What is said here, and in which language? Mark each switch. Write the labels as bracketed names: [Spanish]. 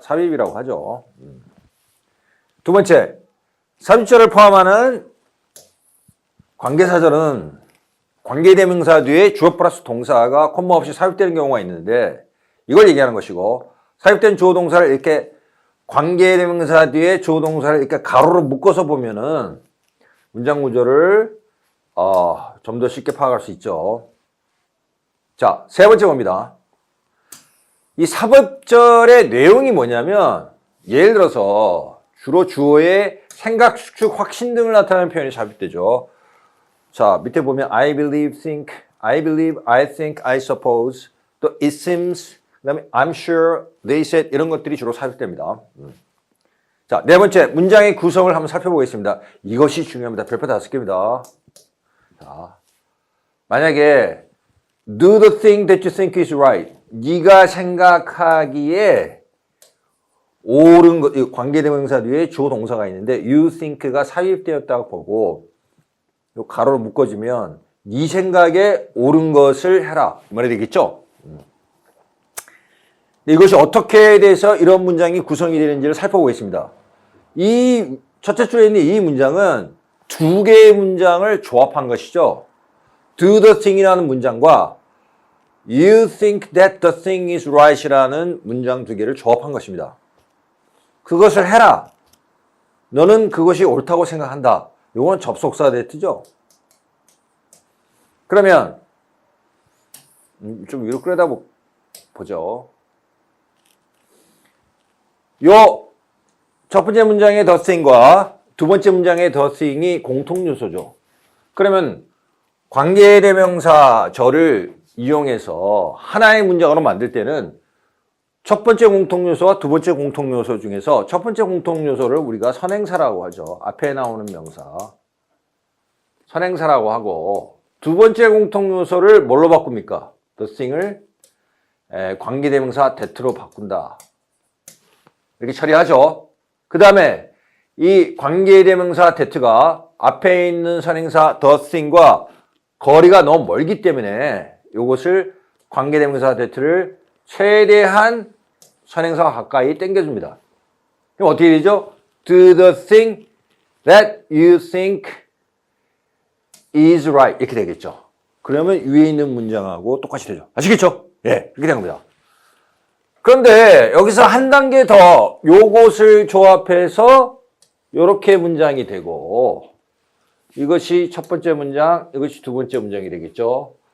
[Korean] 삽입이라고 하죠. 두 번째, 삽입절을 포함하는 관계사절은 관계대명사 뒤에 주어 플러스 동사가 콤마 없이 삽입되는 경우가 있는데 이걸 얘기하는 것이고, 삽입된 주어 동사를 이렇게 관계대명사 뒤에 주어 동사를 이렇게 가로로 묶어서 보면은 문장 구조를 좀 더 쉽게 파악할 수 있죠. 자, 세 번째 봅니다. 이 삽입절의 내용이 뭐냐면 예를 들어서 주로 주어의 생각, 추측, 확신 등을 나타내는 표현이 삽입되죠. 자, 밑에 보면 [English] I believe, think, I believe, I think, I suppose, 또 it seems, 그 다음에 I'm sure, they said [Korean] 이런 것들이 주로 삽입됩니다. 자, 네 번째, 문장의 구성을 한번 살펴보겠습니다. 이것이 중요합니다. 별표 5개입니다. 자, 만약에 [English] do the thing that you think is right. [Korean] 네가 생각하기에 옳은 것, 관계대명사 뒤에 주어 동사가 있는데 [English] you think [Korean] 가 삽입되었다고 보고 요 가로로 묶어주면 네 생각에 옳은 것을 해라. 이 말이 되겠죠? 이것이 어떻게 돼서 이런 문장이 구성이 되는지를 살펴보겠습니다. 이 첫째 줄에 있는 이 문장은 두 개의 문장을 조합한 것이죠. [English] Do the thing [Korean] 이라는 문장과 [English] You think that the thing is right [Korean] 이라는 문장 두 개를 조합한 것입니다. 그것을 해라. 너는 그것이 옳다고 생각한다. 이건 접속사 대트죠. 그러면 좀 위로 끌어다 보죠. 요 첫 번째 문장의 the thing과 두 번째 문장의 the thing이 공통 요소죠. 그러면 관계대명사절을 이용해서 하나의 문장으로 만들 때는 첫 번째 공통 요소와 두 번째 공통 요소 중에서 첫 번째 공통 요소를 우리가 선행사라고 하죠. 앞에 나오는 명사 선행사라고 하고, 두 번째 공통 요소를 뭘로 바꿉니까? the thing을 관계대명사 that로 바꾼다. 이렇게 처리하죠. 그 다음에 이 관계대명사 that가 앞에 있는 선행사 the thing과 거리가 너무 멀기 때문에 이것을 관계대명사 that를 최대한 선행사와 가까이 당겨줍니다. 그럼 어떻게 되죠? [English] Do the thing that you think is right. [Korean] 이렇게 되겠죠. 그러면 위에 있는 문장하고 똑같이 되죠. 아시겠죠? 예, 이렇게 된 겁니다. 그런데 여기서 한 단계 더 요것을 조합해서 이렇게 문장이 되고, 이것이 첫 번째 문장, 이것이 두 번째 문장이 되겠죠.